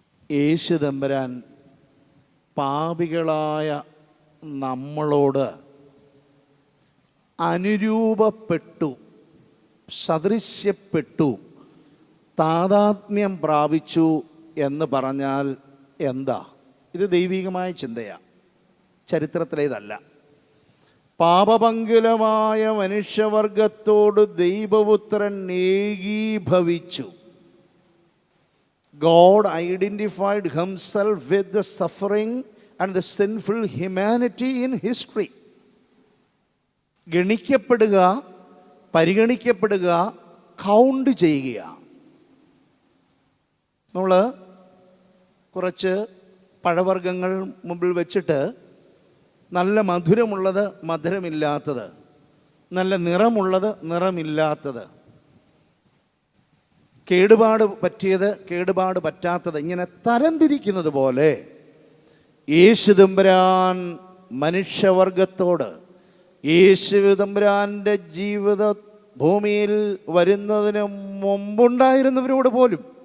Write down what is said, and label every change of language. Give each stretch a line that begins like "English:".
Malayalam: യേശു തമ്പുരാൻ പാപികളായ നമ്മളോട് അനുരൂപപ്പെട്ടു, സദൃശ്യപ്പെട്ടു, താദാത്മ്യം പ്രാപിച്ചു എന്ന് പറഞ്ഞാൽ എന്താ? ഇത് ദൈവികമായ ചിന്തയാണ്, ചരിത്രത്തിലേതല്ല. പാപപങ്കുലമായ മനുഷ്യവർഗത്തോട് ദൈവപുത്രൻ ഏകീഭവിച്ചു.
English: God identified himself with the suffering and the sinful humanity in history.
Malayalam: ഗണിക്കപ്പെടുക, പരിഗണിക്കപ്പെടുക, count ചെയ്യുക. നമ്മൾ കുറച്ച് പഴവർഗ്ഗങ്ങൾ മുമ്പിൽ വെച്ചിട്ട് നല്ല മധുരമുള്ളത് മധുരമില്ലാത്തത്, നല്ല നിറമുള്ളത് നിറമില്ലാത്തത്, കേടുപാട് പറ്റിയത് കേടുപാട് പറ്റാത്തത്, ഇങ്ങനെ തരംതിരിക്കുന്നത് പോലെ യേശു തമ്പുരാൻ മനുഷ്യവർഗത്തോട്, യേശു തമ്പുരാൻ്റെ ജീവിത ഭൂമിയിൽ വരുന്നതിന് മുമ്പുണ്ടായിരുന്നവരോട് പോലും,